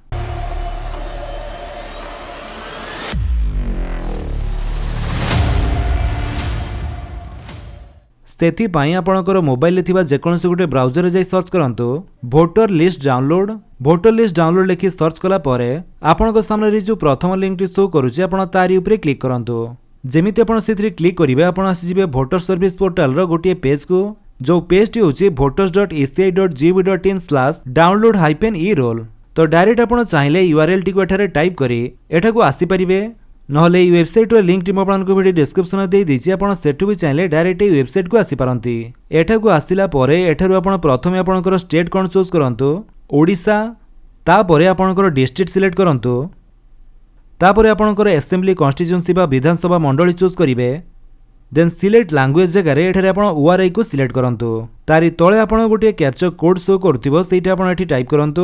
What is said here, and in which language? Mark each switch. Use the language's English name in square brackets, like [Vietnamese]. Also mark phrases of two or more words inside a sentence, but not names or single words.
[Odia] ସେଥି ପାଇଁ ଆପଣଙ୍କର ମୋବାଇଲ ରେ ଥିବା ଯେକୌଣସି ଗୋଟେ ବ୍ରାଉଜର ରେ ଯାଇ ସର୍ଚ୍ଚ କରନ୍ତୁ [English] voter list download [Odia] ଲେଖି ସର୍ଚ୍ଚ କଲା ପରେ ଆପଣଙ୍କ ସାମ୍ନା ରେ ଯୋ ପ୍ରଥମ ଲିଙ୍କ ଟି ଶୋ କରୁଛି ଆପଣ ତାରି ଉପର କ୍ଲିକ କରନ୍ତୁ। ଯେମିତି ଆପଣ ସେଠି କ୍ଲିକ କରିବେ ଆପଣ ଆସି ଯିବେ [English] voter service portal [Odia] ରୋ ଗୋଟେ ପେଜ କୁ ଯୋ ପେଜ ଟି ହେଉଛି voters.eci.gov.in/download-e-roll। ତ ଡାଇରେକ୍ଟ ଆପଣ ଚାହିଁଲେ ୟୁଆରଏଲ ଟି କୁ ଏଠାରେ ଟାଇପ କରି ଏଠାକୁ ଆସି ପାରିବେ ନହେଲେ ଏ ୱେବସାଇଟ ରୋ ଲିଙ୍କ ଟି ଆପଣ କୁ [English] video description [Odia] ରେ ଦେଇ ଦେଇଛି ଆପଣ ସେଠୁ ବି ଚାହିଁଲେ ଡାଇରେକ୍ଟ ଏ ୱେବସାଇଟ କୁ ଆସି ପାରନ୍ତି। ଏଠାକୁ ଆସିଲା ପରେ ଏଠାରୁ ଆପଣ ପ୍ରଥମେ ଆପଣଙ୍କର ଷ୍ଟେଟ କୁ ଚୁଜ କରନ୍ତୁ ଓଡ଼ିଶା ତାପରେ ଆପଣଙ୍କର [English] district select [Odia] କରନ୍ତୁ ତାପରେ ଆପଣଙ୍କର [English] assembly constituency [Odia] ବା ବିଧାନସଭା ମଣ୍ଡଳୀ ଚୁଜ କରିବେ [English] then select language [Odia] ଜାଗା ରେ ଏଠାରେ ଆପଣ ଓଆରଆଇ କୁ ସିଲେକ୍ଟ କରନ୍ତୁ ତାରି ତଳେ ଆପଣ ଗୋଟେ [English] captcha code [Odia] ଶୋ କରୁଥିବ ସେଟା ଆପଣ ଏଠି ଟାଇପ କରନ୍ତୁ।